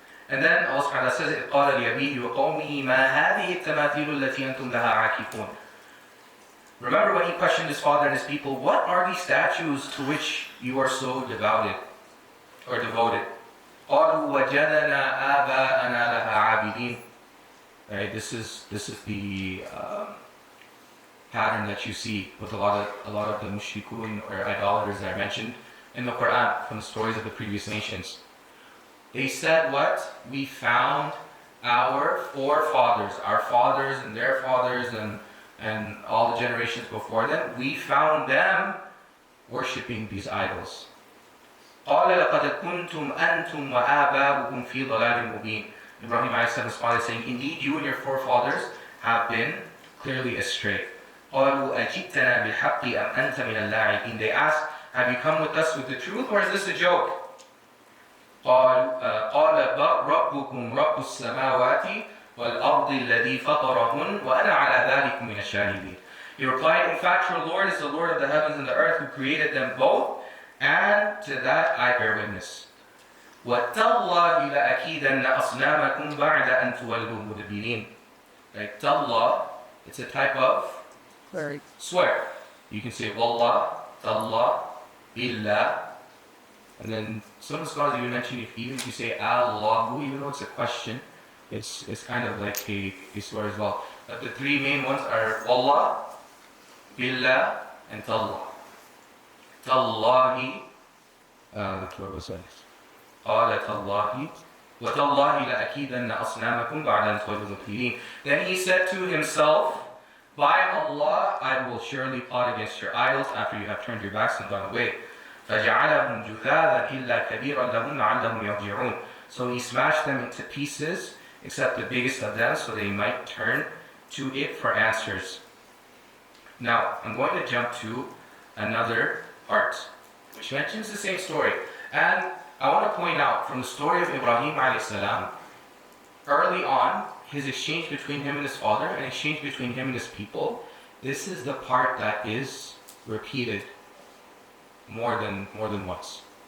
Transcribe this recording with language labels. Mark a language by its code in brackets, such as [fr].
[en] And then Allah subhanahu wa ta'ala says, [ar] إِذْ قَالَ لِأَبِيهِ وَقَوْمِهِ مَا هَذِهِ التَّمَاثِيلُ الَّتِي أَنْتُمْ لَهَا عَاكِفُونَ. [en] Remember when he questioned his father and his people, what are these statues to which you are so devoted or devoted? [ar] قَالُوا وَجَدَنَا آبَاءَنَا لَهَا عَابِدِينَ. [en] Right, this is the pattern that you see with a lot of the mushrikun or idolaters that are mentioned in the Quran from the stories of the previous nations. They said what? We found our forefathers, our fathers and their fathers and all the generations before them, we found them worshipping these idols. [ar] قال لقد كنتم أنتم وآباؤكم في ضلال مبين. [en] Ibrahim responded saying, indeed you and your forefathers have been clearly astray. [ar] قالوا أجئتنا بالحق أم أنت من اللاعبين. [en] They asked, have you come with us with the truth or is this a joke? [ar] قال بل ربكم رب السماوات والأرض الذي فطرهن وأنا على ذلك من الشاهدين. [en] He replied, in fact your Lord is the Lord of the heavens and the earth who created them both, and to that I bear witness. [ar] وَتَاللَّهِ لَأَكِيدَنَّ أَصْنَامَكُمْ بَعْدَ أَن تُوَلُّوا مُدْبِرِينَ. [en] Like Tallah, it's a type of swear. You can say Wallah, Tallah, Billah. And then some scholars even mention even if you say Allahu, even though it's a question, it's kind of like a swear as well. But the three main ones are Wallah, Billah, and Tallah. Tallahi, that's what it says. [ar] قال تالله وتالله لأكيدن أصنامكم بعد أن تولوا مدبرين. [en] Then he said to himself, by Allah, I will surely plot against your idols after you have turned your backs and gone away. [ar] فجعلهم جثاثا إلا كبيرا لهم لعلهم يرجعون. [en] So he smashed them into pieces, except the biggest of them, so they might turn to it for answers. Now, I'm going to jump to another part, which mentions the same story. And I want to point out from the story of Ibrahim alayhi salam, early on, his exchange between him and his father, and exchange between him and his people, this is the part that is repeated more than once.